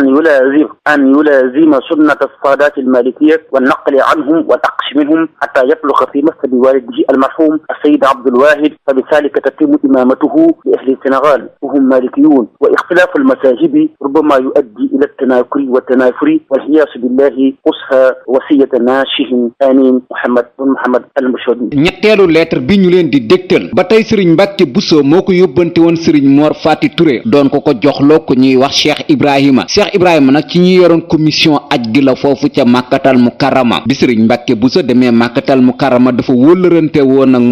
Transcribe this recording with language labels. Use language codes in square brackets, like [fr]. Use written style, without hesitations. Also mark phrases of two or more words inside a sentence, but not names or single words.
[ar] أن يلازم سنة السادات المالكية والنقل عنهم والأقش منهم حتى يبلغ في مسجد والده المرحوم السيد عبد الواحد فبذلك تتم إمامته لأهل السنغال وهم مالكيون واختلاف المذاهب ربما يؤدي إلى التناكر والتنافر والعياذ بالله قصها وصية ناشه آمين محمد المشهدي. [wo] ñetteelu lettre bi ñu leen di dégtal ba tey sëriñ Mbàkke Buso moo ko yóbbante woon sëriñ Mor Fati Touré doon ko joxloo ko ñuy wax Cheikh Ibrahima nag ci ñi yoroon commission aj gi la foofu ca Màkkatal Mukarrama bi sëriñ Mbàkke Buso demee Màkkatal Mukarrama dafa wóllërante woon ak